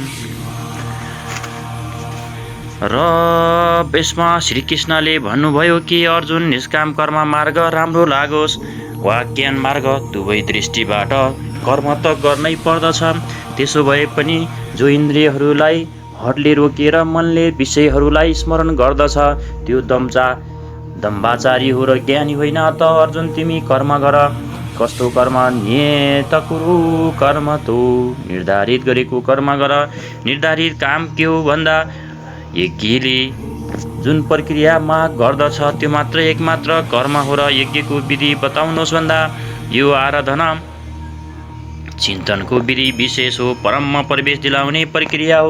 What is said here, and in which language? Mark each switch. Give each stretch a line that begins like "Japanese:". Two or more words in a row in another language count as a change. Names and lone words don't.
Nepali: र यसमा श्रीकृष्णले भन्नुभयो कि अर्जुन, निष्काम कर्म मार्ग राम्रो लागोस् वा ज्ञान मार्ग, दुवै दृष्टिबाट कर्म त गर्नै पर्दछ। त्यसो भए पनि जो इन्द्रियहरूलाई हदले रोकेर मनले विषयहरूलाई स्मरण गर्दछ त्यो दम्बाचारी हो र ज्ञानी होइन। त अर्जुन, तिमी कर्म गर। कस्तो कर्म?
Sanskrit: नियत कुरु कर्म तो,
Nepali: निर्धारित गरेको कर्म गर। निर्धारित काम के हो भन्दा यज्ञले जुन प्रक्रिया माग गर्दछ त्यो मात्र एकमात्र कर्म हो र यज्ञको विधि बताउनुहोस् भन्दा यो आराधना चिन्तनको विधि विशेष हो, परममा प्रवेश दिलाउने प्रक्रिया हो।